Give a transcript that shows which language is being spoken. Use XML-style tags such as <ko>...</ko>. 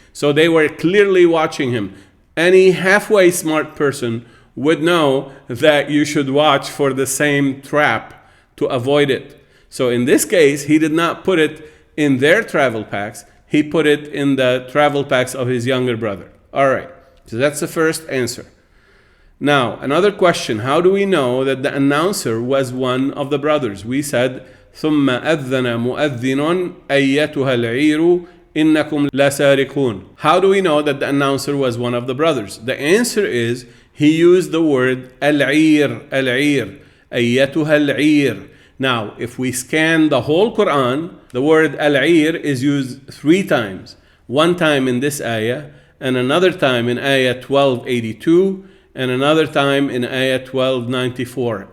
<en>So they were clearly watching him. Any halfway smart person would know that you should watch for the same trap to avoid it. So in this case, he did not put it in their travel packs. He put it in the travel packs of his younger brother. All right, so that's the first answer. Now, another question. How do we know that the announcer was one of the brothers? We said,</en> <ar>ثُمَّ أَذَّنَ مُؤَذِّنٌ أَيَّتُهَا الْعِيرُ إِنَّكُمْ لَسَارِقُونَ.</ar> <en>How do we know that the announcer was one of the brothers? The answer is, he used the word al-'ir,</en> <ar>أَيَّتُهَا الْعِيرُ.</ar> <en>Now, if we scan the whole Quran, the word al-'ir is used 3 times. One time in this ayah, and another time in ayah 1282, and another time in ayah 1294.</en>